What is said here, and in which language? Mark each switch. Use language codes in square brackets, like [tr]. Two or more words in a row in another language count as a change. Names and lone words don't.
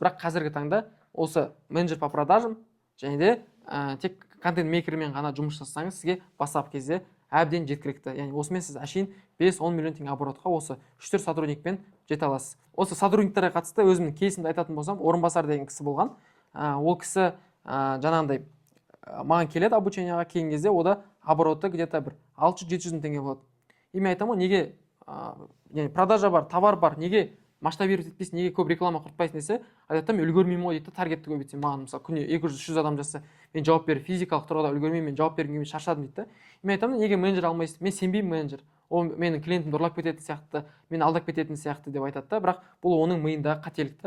[kk] Бірақ қазіргі таңда осы [ru] менеджер по продажам [kk] және де тек контент-мейкермен ғана жұмыс жасасаңыз, сізге бастапқы кезде әбден жеткілікті. Яғни осымен сіз әшейін 5-10 миллион теңге оборотқа осы 3-4 сотрудникпен жете аласыз. Осы сотрудниктерге қатысты өзімнің кейсімді айтатын болсам, Орынбасар деген кісі болған. Ол кісі жаңағындай маған келеді обученияға, келген кезде ода обороты где-то бір 600-700 мың теңге болады. И мен айтамын, неге продажа бар, товар бар, неге масштабировать етпейсің, неге көп реклама құртпайсың десе, айтады, мен үлгермеймін ғой дейді, таргетті көбейтсем. Маған мысалы күніне 200-300 адам жасса, мен жауап беріп, физикалық тұрғыда үлгермеймін, мен жауап бергенге шаршадым дейді. Мен айтамын, неге менеджер алмайсың? Мен сенбеймін менеджер. Ол менің клиентімді ұрлап кететін сияқты, мен алдап кететін сияқты деп айтады да, бірақ бұл оның миындағы қателік.